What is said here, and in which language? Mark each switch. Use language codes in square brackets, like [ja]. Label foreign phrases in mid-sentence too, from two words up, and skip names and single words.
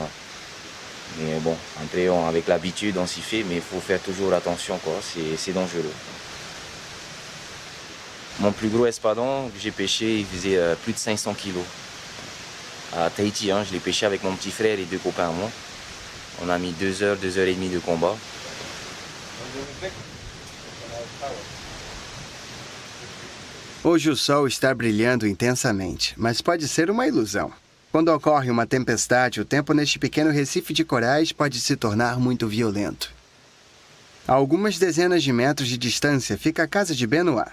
[fr] Mais bon, après, avec l'habitude, on s'y fait, mais il faut faire toujours attention, quoi. C'est dangereux. Mon plus gros espadon que j'ai pêché, il faisait plus de 500 kilos. À Tahiti, je l'ai pêché avec mon petit frère et 2 copains à moi. On a mis 2 heures, 2 heures et demie de combat. [pt] Hoje o sol está brilhando intensamente, mas pode ser uma ilusão. Quando ocorre uma tempestade, o tempo neste pequeno recife de corais pode se tornar muito violento. A algumas dezenas de metros de distância fica a casa de Benoit.